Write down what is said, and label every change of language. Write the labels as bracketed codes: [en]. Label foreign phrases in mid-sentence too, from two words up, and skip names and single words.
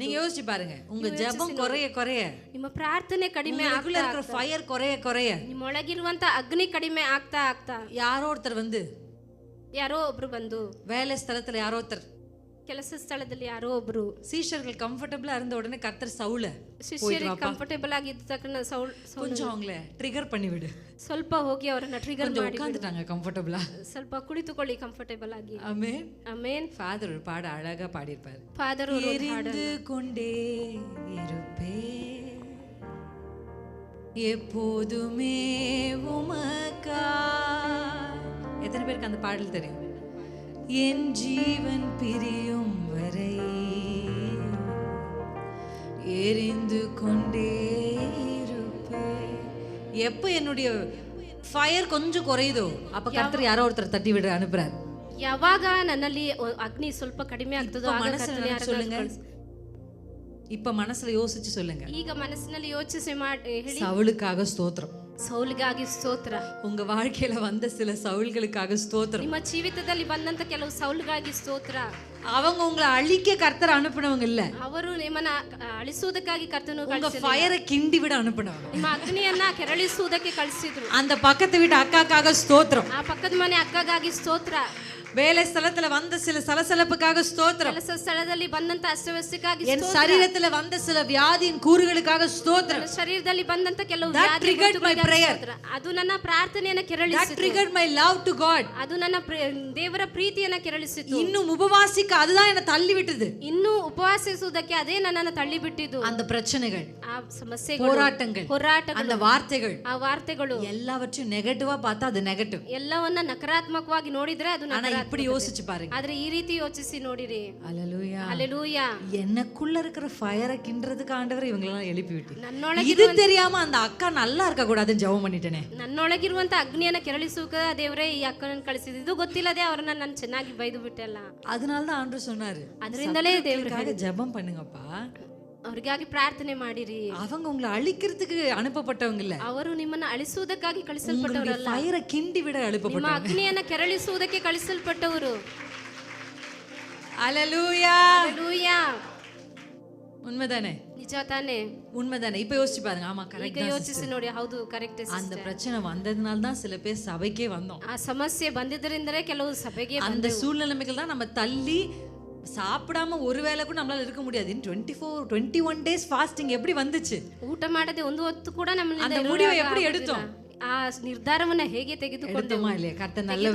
[ta] நீங்க யோசிச்சு பாருங்க. உங்க ஜெபம் குறைய [kn] ನಿಮ್ಮ ಪ್ರಾರ್ಥನೆ ಕಡಿಮೆ ಆಗ್ತಾ [ta] இருக்கிற ஃபயர் குறைய [kn] ನಿಮ್ಮ ಒಳಗಿರುವಂತ ಅಗ್ನಿ ಕಡಿಮೆ ಆಗ್ತಾ ಆಗ್ತಾ [ta] யாரோ ஒருத்தர் வந்து, [kn] ಯಾರೋ ಒಬ್ರು ಬಂದು, [ta] வேலை ஸ்தலத்துல யாரோ ஒருத்தர் [kn] ಕೆಲಸ ಸ್ಥಳದಲ್ಲಿ ಯಾರೋ ಒಬ್ರು [ta] சீஷர்கள் கம்ஃபர்டபுளா இருந்த உடனே கர்த்தர் சவுல [kn] ಶಿಷ್ಯರಿಗೆ ಕಂಫರ್ಟೇಬಲ್ ಆಗಿದ್ದ ತಕ್ಷಣ ಸೌಲ್ [ta] கொஞ்சம் அவங்கள ட்ரிகர் பண்ணி விடு, [kn] ಸ್ವಲ್ಪ ಹೋಗಿ ಅವರನ್ನ ಟ್ರಿಗರ್ [ta] கொஞ்சம் [kn] ಮಾಡಿ [ta] உட்காந்துட்டாங்க கம்ஃபர்டபுளா. [kn] ಸ್ವಲ್ಪ ಕುಳಿತುಕೊಳ್ಳಿ ಕಂಫರ್ಟೇಬಲ್ ಆಗಿ. [ta] ஆமென். [kn] ಆಮೇನ್. [ta] ஃபாதர் ஒரு பாட அழகா பாடியிருப்பாரு. [kn] ಫಾದರ್ [ta] எரிந்து கொண்டே இருப்பே எப்போதுமே உமக்கா. எத்தனை பேருக்கு அந்த பாடல் தெரியும்? என் ஜீவன் பிரியும் வரை எரிந்து கொண்டே இருப்பே. எப்போ என்னுடைய ஃபயர் கொஞ்சம் குறையுதோ அப்ப கர்த்தர் யாரோ ஒருத்தர் தட்டி விட அனுப்புறாரு. [kn] ಯಾವಾಗ ನನ್ನಲ್ಲಿ ಅಗ್ನಿ ಸ್ವಲ್ಪ ಕಡಿಮೆ ಆಗ್ತದೋ ಆಗ ಕರ್ತನೇ ಯಾರನ್ನಾದ್ರೂ [ta] சொல்லுங்க. [kn] ಕಳ್ಸಿ. [ta] இப்ப மனசுல யோசிச்சு சொல்லுங்க. [kn] ಈಗ ಮನಸ್ಸಿನಲ್ಲಿ ಯೋಚಿಸಿ ಮಾಡಿ ಹೇಳಿ, [ta] சவுலுக்காக ஸ்தோத்திரம். [kn] ಸೌಲಿಗಾಗಿ ಸ್ತೋತ್ರ. [ta] உங்க வாழ்க்கையில வந்த சில சவுல்களுக்காக ஸ்தோத்திரம். [kn] ನಿಮ್ಮ ಜೀವಿತದಲ್ಲಿ ಬಂದಂತ ಕೆಲವು ಸೌಲ್ಗಾಗಿ ಸ್ತೋತ್ರ. [ta] அவங்க உங்களை அழிக்க கர்த்தர் அனுப்பினவங்க இல்ல, [kn] ಅವರು ನಿಮ್ಮನ್ನ ಅಳಿಸುವುದಕ್ಕಾಗಿ ಕರ್ತನು [ta] உங்க [kn] ಕಳಿಸಿದ್ರು. [ta] ஃபயரை கிண்டி விட அனுப்பினவங்க. [kn] ನಿಮ್ಮ ಅಗ್ನಿಯನ್ನ ಕೆರಳಿಸುವುದಕ್ಕೆ ಕಳಿಸಿದ್ರು. [ta] அந்த பக்கத்து வீட்டு அக்காக்காக ஸ்தோத்திரம். [kn] ಆ ಪಕ್ಕದ ಮನೆ ಅಕ್ಕಗಾಗಿ ಸ್ತೋತ್ರ. [ta] வேலை ஸ்தலத்துல வந்த சில சலசலப்புக்காக ஸ்தோத்திரம். [kn] ಕೆಲಸ ಸ್ಥಳದಲ್ಲಿ ಬಂದಂತ ಅಸ್ತವ್ಯಸ್ತಕ್ಕಾಗಿ [ta] என் [kn] ಸ್ತೋತ್ರ. [ta] சரீரத்துல வந்த சில வியாதியின் கூறுகளுக்காக ஸ்தோத்திரம். [kn] ನನ್ನ ಶರೀರದಲ್ಲಿ ಬಂದಂತ ಕೆಲವು [en] That [kn] ವ್ಯಾಧಿ [en] triggered my [kn] ಗುರುತುಗಳಿಗಾಗಿ [en] prayer. [kn] ಸ್ತೋತ್ರ. ಅದು ನನ್ನ ಪ್ರಾರ್ಥನೆಯನ್ನ [en] That [kn] ಕೆರಳಿಸಿತು. [en] triggered my love to God. [kn] ಅದು ನನ್ನ ದೇವರ ಪ್ರೀತಿಯನ್ನ ಕೆರಳಿಸಿತು. [ta] இன்னும் உபவாசிக்க அதுதான் என்ன தள்ளி விட்டது. [kn] ಇನ್ನು ಉಪವಾಸಿಸುವುದಕ್ಕೆ ಅದೇ ನನ್ನನ್ನು ತಳ್ಳಿ ಬಿಟ್ಟಿದ್ದು. [ta] அந்த பிரச்சனைகள், [kn] ಆ ಸಮಸ್ಯೆಗಳು, [ta] போராட்டங்கள், [kn] ಹೋರಾಟಗಳು, [ta] அந்த வார்த்தைகள் [kn] ಆ ವಾರ್ತೆಗಳು [ta] எல்லாவற்றையும் நெகட்டிவா பார்த்தா அது நெகட்டிவ். [kn] ಎಲ್ಲವನ್ನ ನಕಾರಾತ್ಮಕವಾಗಿ ನೋಡಿದ್ರೆ ಅದು [ta] ஆனா இப்படி யோசிச்சு பாருங்க. [kn] ಆದ್ರೆ ಈ ರೀತಿ ಯೋಚಿಸಿ ನೋಡಿರಿ. [ta] அல்லேலூயா. [kn] ಹಲ್ಲೆಲೂಯಾ. [ta] எனக்குள்ள இருக்கிற ஃபயரை கிண்டறதுக்கு ஆண்டவர் இவங்களெல்லாம் எழுப்பி விட்டு, [kn] ನನ್ನೊಳಗೆ [ta] இது தெரியாம அந்த அக்கா நல்லா இருக்க கூடாதுன்னு ஜெபம் பண்ணிட்டேனே. [kn] ನನ್ನೊಳಗಿರುವಂತ ಅಗ್ನಿಯನ್ನ ಕೆರಳಿಸುವ ದೇವರೇ ಈ ಅಕ್ಕನನ್ನು ಕಳಿಸಿದ್ರು. ಇದು ಗೊತ್ತಿಲ್ಲದೆ ಅವರನ್ನ ನಾನು ಚೆನ್ನಾಗಿ ಬೈದು ಬಿಟ್ಟೆಲ್ಲ. [ta] அதனால தான் ஆண்டவர் சொன்னாரு, [kn] ಅದರಿಂದಲೇ ದೇವರಿಗಾಗಿ [ta] ஜெபம் பண்ணுங்கப்பா. [kn] ಅವರಿಗಾಗಿ ಪ್ರಾರ್ಥನೆ ಮಾಡಿರಿ. [ta] அவங்க உங்களை அழிக்கிறதுக்கு அனுப்பப்பட்டவங்க இல்ல, [kn] ಅವರು ನಿಮ್ಮನ್ನ ಅಳಿಸುವುದಕ್ಕಾಗಿ [ta] உங்களுடைய [kn] ಕಳಿಸಲ್ಪಟ್ಟವರಲ್ಲ. [ta] ஃபயரை கிண்டி விட [kn] ನಿಮ್ಮ [ta] அனுப்பப்பட்டவங்க. [kn] ಅಗ್ನಿಯನ್ನ ಕೆರಳಿಸುವುದಕ್ಕೆ ಕಳಿಸಲ್ಪಟ್ಟವರು. [ta] அல்லேலூயா. [kn] ಹಲ್ಲೆಲೂಯಾ. [ta] உண்மைதானே? [kn] ನಿಜ ತಾನೇ? [ta] உண்மைதானே? இப்ப யோசிச்சு பாருங்க. ஆமா, [kn] ಈಗ [ta] கரெக்ட். [kn] ಯೋಚಿಸಿ ನೋಡಿ. ಹೌದು, ಕರೆಕ್ಟ್. [ta] அந்த பிரச்சனை வந்ததுனால தான் சில பேர் சபைக்கே வந்தோம். [kn] ಆ ಸಮಸ್ಯೆ ಬಂದಿದ್ದರಿಂದಲೇ ಕೆಲವು ಸಭೆಗೆ [ta] அந்த சூழ்நிலைமைகள் தான் நம்ம தள்ளி சாப்பிடாம ஒரு வேளை கூட நம்மளால இருக்க முடியாது. 21 days ஃபாஸ்டிங் எப்படி வந்துச்சு? [kn] ಊಟ ಮಾಡದೆ ಒಂದು ಹೊತ್ತು ಕೂಡ ನಮ್ಮನ್ನ [ta] அந்த முடிவை எப்படி எடுத்தோம்? [kn] ಆ ನಿರ್ಧಾರವನ್ನ ಹೇಗೆ ತೆಗೆದುಕೊಂಡೆವು? [ta] எடுத்தோமா இல்லையா? கர்த்தர் நல்லவர்.